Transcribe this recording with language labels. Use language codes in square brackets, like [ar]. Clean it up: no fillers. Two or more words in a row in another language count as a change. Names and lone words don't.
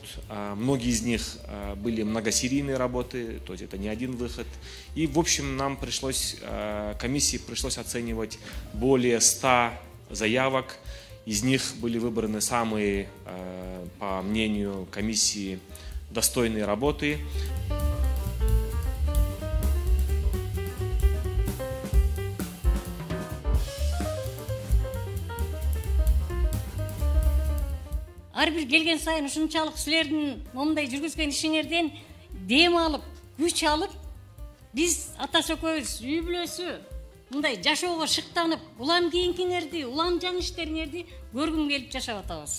[ru] Многие из них были многосерийные работы, то есть это не один выход. И, в общем, нам комиссии пришлось оценивать более 100 заявок. Из них были выбраны самые, по мнению комиссии, достойные работы. [ky] Ар бир келген сайын ушунчалык силердин момундай жүргүзгөн ишиңерден дем алып, күч алып, биз атасы экөөбүз үй бүлөсү мындай жашоого шыктанып, улам кийинкиңерди, улам жаңы иштериңерди көргүм келип жашап атабыз.